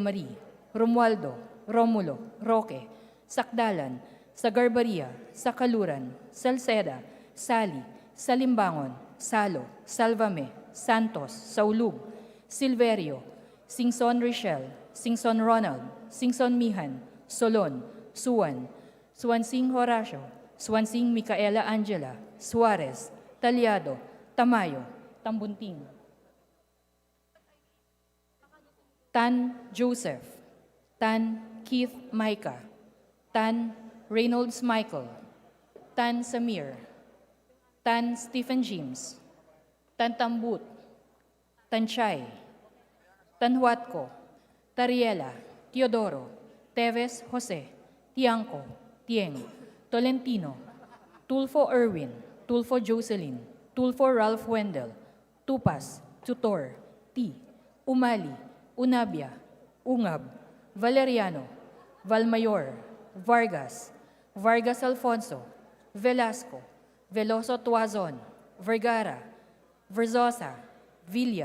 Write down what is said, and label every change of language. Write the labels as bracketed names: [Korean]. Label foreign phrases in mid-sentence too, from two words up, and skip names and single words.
[Filipino] Marie, Romualdo, Romulo, Roque, Sakdalan, Sagarbaria, Sakaluran, Salceda, Sali, Salimbangon, Salo, Salvame, Santos, Saulug, Silverio, Singson Richelle, Singson Ronald, Singson Mihan, Solon, Suwan, Suwansing Horacio, Suwansing Micaela Angela, Suarez, Talyado, Tamayo, Tambunting. Tan Joseph, Tan Keith Micah, Tan Reynolds Michael, Tan Samir, Tan Stephen James, Tan Tambut, Tan Chay, Tan Huatco, Tariela, Teodoro, Teves Jose, Tiangco, Tieng, Tolentino, Tulfo Erwin, Tulfo Jocelyn, Tulfo Ralph Wendell, Tupas, Tutor, T, Umali, Unabia, Ungab, Valeriano, Valmayor, Vargas, Vargas Alfonso, Velasco, Veloso Tuazon, Vergara, Verzosa, Villa,